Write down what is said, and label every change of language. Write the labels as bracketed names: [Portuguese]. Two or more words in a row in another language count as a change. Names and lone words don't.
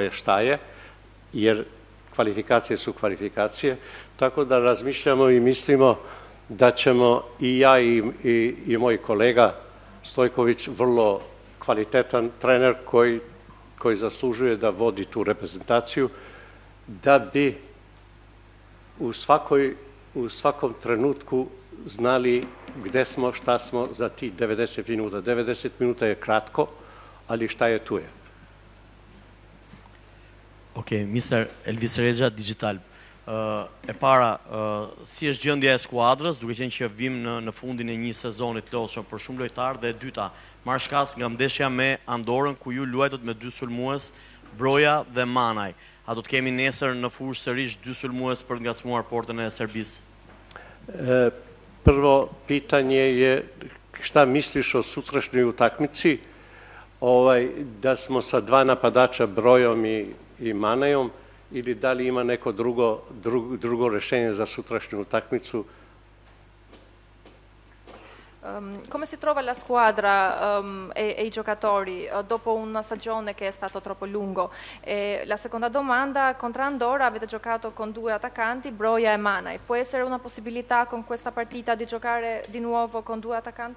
[Serbian] je šta je, jer kvalifikacije su kvalifikacije, tako da razmišljamo I mislimo da ćemo I ja I moj kolega Stojković, vrlo kvalitetan trener koji zaslužuje da vodi tu reprezentaciju, da bi u svakom trenutku znali gde smo, šta smo za ti 90 minuta. 90 minuta je kratko, ali šta je tu je. [Albanian] Okej, Mr. Elvis Rexha, Digital. E para, si është gjendja e skuadrës, duke qenë që vim në fundin e një sezoni të lodhshëm për shumë lojtarë, dhe e dyta, marrë shkas nga ndeshja me Andorën, ku ju luajtët me 2 sulmues, Broja dhe Manaj. A do të kemi nesër në fushë sërish 2 sulmues për të ngacmuar portën e Serbisë? [Serbian] Prvo pitanje je šta misliš o sutrašnjoj utakmici, da smo sa 2 napadača Brojom I Manajom, ili da li ima neko drugo rešenje za sutrašnju utakmicu? [Italian] Come si trova la squadra e I giocatori dopo una stagione che è stato troppo lungo? La seconda domanda, contro Andorra avete giocato con 2 attaccanti, Broja e Manaj. Può essere una possibilità con questa partita di giocare di nuovo con 2 attaccanti?